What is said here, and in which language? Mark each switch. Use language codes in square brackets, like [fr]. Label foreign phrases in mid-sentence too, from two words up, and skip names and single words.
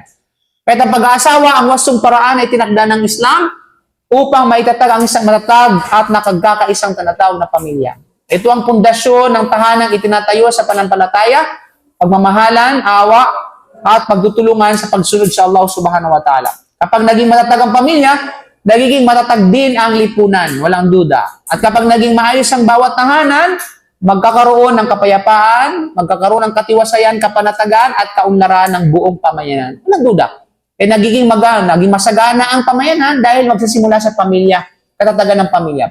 [tl] Kahit ang pag-aasawa, ang wastong paraan ay tinakda ng Islam upang maitatag ang isang matatag at nakagkakaisang tinatawag na pamilya. Ito ang pundasyon ng tahanang itinatayo sa pananampalataya, pagmamahalan, awa, at pagtutulungan sa pagsunod sa Allah [ar] سبحانه وتعالى. [tl] Kapag naging matatag ang pamilya, nagiging matatag din ang lipunan, walang duda. At kapag naging maayos ang bawat tahanan, magkakaroon ng kapayapaan, magkakaroon ng katiwasayan, kapanatagan, at kaunlaran ng buong pamayanan. Walang duda. Naging masagana ang pamayanan dahil magsisimula sa pamilya, katatagan ng pamilya.